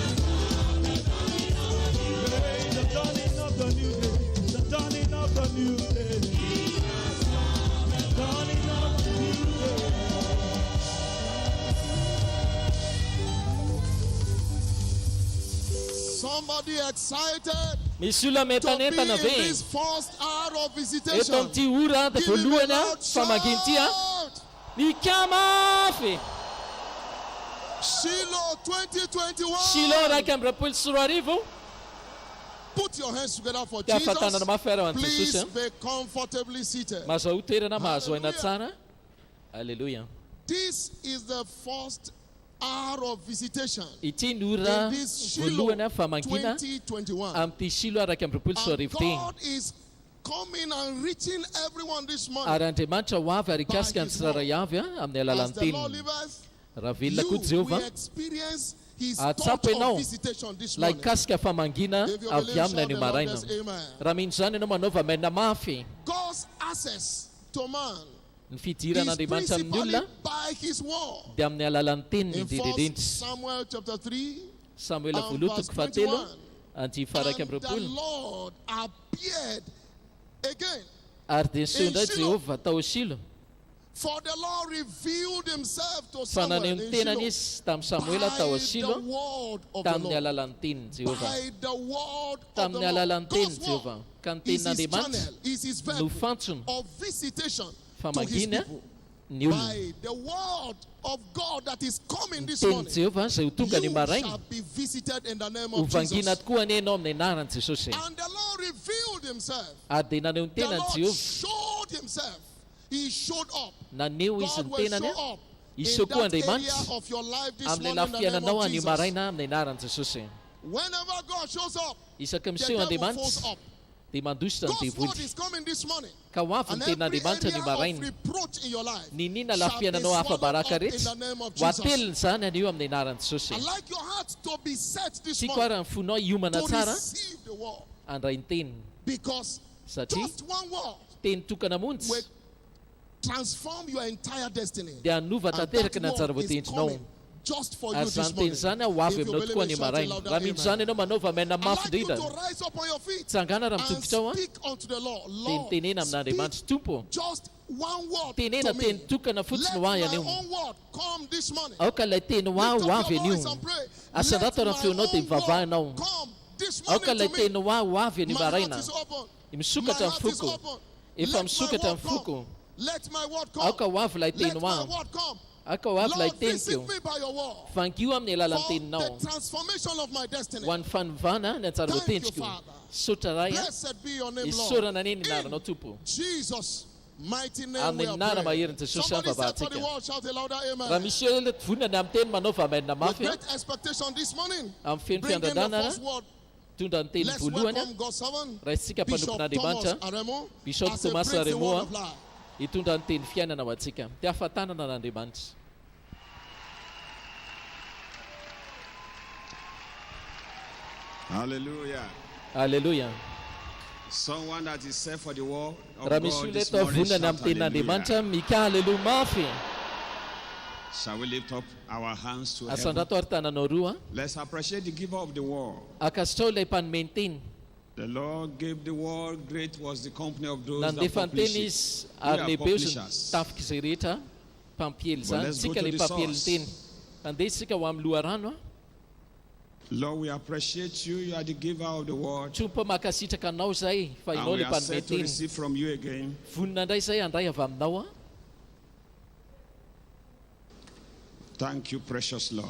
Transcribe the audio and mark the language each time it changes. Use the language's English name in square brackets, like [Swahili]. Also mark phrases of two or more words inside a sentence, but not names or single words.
[English] Hey, the dawning of the new day, the dawning of the new day. Dawning of the new day. Somebody excited [Malagasy] Misy olona [English] to be [Malagasy] metanentana [English] in [Malagasy] ve [English] this first hour of [Malagasy] eto [English] visitation. [Malagasy] amin'ity ora dia [English] Give him a [Malagasy] voalohany [English] loud [Malagasy] famaginty [English] shout. [Malagasy] mikamafy [English] Shiloh 2021. [Malagasy] Shiloh raika amby rapolo sy roa arivo [English] Put your hands together for [Malagasy] dia afatanana [English] Jesus. [Malagasy] mafy ara ho an'i [English] Please [Malagasy] Jesosy [English] be comfortably seated. [Malagasy] mahazo toerana mahazo aina [English] Hallelujah. [Malagasy] tsara. Alleluia. [English] This is the first hour of visitation [Malagasy] Ity ny ora [English] in this Shiloh [Malagasy] voalohany famangina [English] 2021. [Malagasy] amin'ity Shiloh raika amby rapolo sy roa [English] And [Malagasy] arivo teny. [English] God is coming and reaching everyone this morning. [Malagasy] Ary Andriamanitra ho avy ary ikasika ny tsiraray avy amin'ny [English] As [Malagasy] alalan'ny [English] the Lord [Malagasy] teniny. [English] liveth, [Malagasy] Raha velona koa [English] you [Malagasy] Jehovah [English] will experience His [Malagasy] Atsapo [English] touch [Malagasy] ianao [English] of visitation this [Malagasy] la [English] morning. [Malagasy] ikasika famangina [English] If you [Malagasy] avy [English] believe, [Malagasy] amina [English] shout [Malagasy] ny [English] the [Malagasy] maraina. [English] loudest amen. [Malagasy] Raha mino izany ianao manaova maina mafy [English] God's access to man [Malagasy] ny [English] is [Malagasy] fidiran'Andriamanitra amin'ny [English] principally [Malagasy] olona [English] by His word. [Malagasy] dia amin'ny alalan'ny teniny [English] In 1 [Malagasy] indrindrindry. [English] Samuel chapter 3, [Malagasy] Samuela [English] and [Malagasy] voalohany [English] verse [Malagasy] toko fahatelo [English] 21. [Malagasy] anty faraika [English] And [Malagasy] amby [English] the [Malagasy] roapolo. [English] Lord appeared again. [Malagasy] Ary dia niseho indray [English] Shiloh. [Malagasy] Jehovah tao Shilo. [English] For the Lord revealed Himself to [Malagasy] Fa [English] Samuel [Malagasy] naneho [English] in [Malagasy] ny tenany [English] Shiloh [Malagasy] izy tamin'ny Samuela tao [English] by the [Malagasy] Shilo [English] word of the [Malagasy] tamin'ny [English] Lord. [Malagasy] alalan'ny teniny Jehovah. [English] By the word of the [Malagasy] Tamin'ny [English] Lord. [Malagasy] alalan'ny teniny [English] God's [Malagasy] Jehovah. [English] word [Malagasy] Ka ny [English] is His [Malagasy] tenin'Andriamanitra [English] channel, is His [Malagasy] no [English] vehicle [Malagasy] fantsona [English] of visitation to His [Malagasy] famangina [English] people. [Malagasy] ny olona. [English] By the word of God that is coming this [Malagasy] Teniny [English] morning, [Malagasy] Jehovah izay ho tonga ny [English] you [Malagasy] maraina [English] shall be visited in the name [Malagasy] ho [English] of [Malagasy] vangina [English] Jesus. [Malagasy] tokoa anie ianao amin'ny anaran'i Jesosy. [English] And the Lord revealed Himself. [Malagasy] Ary dia naneho ny [English] The [Malagasy] tenany [English] Lord [Malagasy] Jehovah. [English] showed Himself. He showed up. [Malagasy] Naneho izy [English] God [Malagasy] ny [English] will [Malagasy] tenany [English] show up in [Malagasy] iseho koa [English] that area [Malagasy] Andriamanitra [English] of your life this [Malagasy] amin'ilay [English] morning in the name [Malagasy] lafiananao [English] of [Malagasy] anio [English] Jesus. [Malagasy] maraina amin'ny anaran'i Jesosy. [English] Whenever God shows up, [Malagasy] Isaka [English] the [Malagasy] miseho [English] devil falls [Malagasy] Andriamanitra [English] up. [Malagasy] dia mandositra ny [English] God's word [Malagasy] devoly. [English] is coming this morning. [Malagasy] Ka ho avy ny [English] And every [Malagasy] tenin'Andriamanitra ny [English] area of [Malagasy] maraina. [English] reproach in your life [Malagasy] Ninina [English] shall be [Malagasy] lafiananao hafa [English] swallowed [Malagasy] baraka [English] up in [Malagasy] rehetra [English] the name of [Malagasy] ho [English] Jesus. [Malagasy] ateliny izany anio amin'ny anaran'i Jesosy. [English] I'd like your heart to be set this [Malagasy] Tiako [English] morning [Malagasy] ary ny fonao hiomana [English] to [Malagasy] tsara [English] receive the word. [Malagasy] handray ny teniny [English] Because [Malagasy] satria [English] just one word [Malagasy] teny tokana montsy [English] will transform your entire destiny. [Malagasy] dia hanova [English] And [Malagasy] tanteraka [English] that [Malagasy] ny anjara [English] word is [Malagasy] voatendrinao. [English] coming just for you [Malagasy] Ary [English] this [Malagasy] zany teny [English] morning. [Malagasy] zany ho avy [English] If you [Malagasy] aminao [English] believe [Malagasy] tokoa [English] it, [Malagasy] ny [English] shout it [Malagasy] maraina. [English] louder, [Malagasy] Raha mihitsy [English] amen. [Malagasy] zany ianao manaova maina [English] I'd [Malagasy] mafy [English] like you [Malagasy] indrindra. [English] to rise up on your feet [Malagasy] Tsangana raha [English] and [Malagasy] mitodika ao [English] speak unto the Lord. [Malagasy] tenitenena amin'Andriamanitra, [English] Speak [Malagasy] Tompo, [English] just one word [Malagasy] tenena [English] to me. [Malagasy] teny tokana fotsiny ho ahy [English] Let my [Malagasy] anio. [English] own word come this morning. [Malagasy] Aoka ilay teny ho ahy [English] Lift [Malagasy] ho [English] up [Malagasy] avy [English] your [Malagasy] anio. [English] voice and pray. [Malagasy] Asandrato [English] Let [Malagasy] raha [English] my [Malagasy] feonao dia [English] own [Malagasy] mivavahanao. [English] word come this [Malagasy] Aoka [English] morning [Malagasy] ilay [English] to [Malagasy] teny [English] me. [Malagasy] ho ahy ho avy ny [English] My heart [Malagasy] maraina. [English] is open. [Malagasy] Misokatra [English] My [Malagasy] ny [English] heart is [Malagasy] foko. [English] open. [Malagasy] Efa [English] Let my [Malagasy] misokatra [English] word [Malagasy] ny [English] come. [Malagasy] foko. [English] Let my word come. [Malagasy] Aoka ho avy ilay teny [English] Let [Malagasy] ho [English] my [Malagasy] ahy. [English] word come. [Malagasy] Aka ho avy ilay [English] Lord, visit [Malagasy] teniko. [English] me by your word. [Malagasy] Fankiho amin'ny alalan'ny [English] For [Malagasy] teninao. [English] the transformation of my destiny. [Malagasy] Ho an'ny fanovana ny antsara [English] Thank you, [Malagasy] voatendriko. [English] Father. [Malagasy] Sotra ray a. [English] Blessed be your name, Lord. [Malagasy] Isorana ny [English] In [Malagasy] anaranao Tompo. [English] Jesus' mighty name [Malagasy] Amin'ny [English] we are [Malagasy] anara [English] praying. [Malagasy] mahery ny Jesosy [English] Somebody [Malagasy] ny [English] said for the [Malagasy] vavahantsika. [English] word, shout a louder [Malagasy] Raha [English] amen. [Malagasy] misy hoe vonana amin'ny teny manao vamaina [English] With [Malagasy] mafy [English] great expectation this morning, [Malagasy] amin'ny feno [English] bring in the [Malagasy] fiandradana [English] first word. [Malagasy] tondra ny teny [English] Let's [Malagasy] voalohany [English] welcome God's servant, [Malagasy] raha isika [English] Bishop [Malagasy] mpanompon'Andriamanitra [English] Thomas Aremo, [Malagasy] Bishop [English] as he [Malagasy] Thomas [English] brings the [Malagasy] Aremo, [English] word of life. [Malagasy] hitondra ny teny fiainana ho antsika. Ty ahafantanana n'Andriamanitra. [English] Hallelujah. [Malagasy] Alleluia. [English] Someone that is set for the war of [Malagasy] Raha misy [English] God [Malagasy] olona [English] this [Malagasy] eto [English] morning, [Malagasy] avonana [English] shout [Malagasy] amin'ny tenin'Andriamanitra [English] hallelujah. [Malagasy] mika aleloha mafy. [English] Shall we lift up our hands to heaven? [Malagasy] Asandrato ary tananao roa. [English] Let's appreciate the giver of the war. [Malagasy] Akasitrao ilay mpanome ny teny. [English] The Lord gave the war. Great was the company of those that [Malagasy] Nandefa ny teny [English] published it. [Malagasy] izy [English] We [Malagasy] ary [English] are [Malagasy] lehibe izy [English] publishers. [Malagasy] tafika izay rehetra mpampiely [English] But [Malagasy] zany. [English] let's go [Malagasy] Tsika [English] to [Malagasy] ilay [English] the [Malagasy] mpampiely ny [English] source. [Malagasy] teny. Andeha isika ho amin'ny loharano a. [English] Lord, we appreciate you. You are the giver of the word. [Malagasy] Trompo makasitraka anao zay fa [English] And [Malagasy] ianao [English] we [Malagasy] ilay [English] are [Malagasy] mpanome [English] set to [Malagasy] teny. [English] receive from you again. [Malagasy] Vonina indray zay andray avy aminao a. [English] Thank you, precious Lord.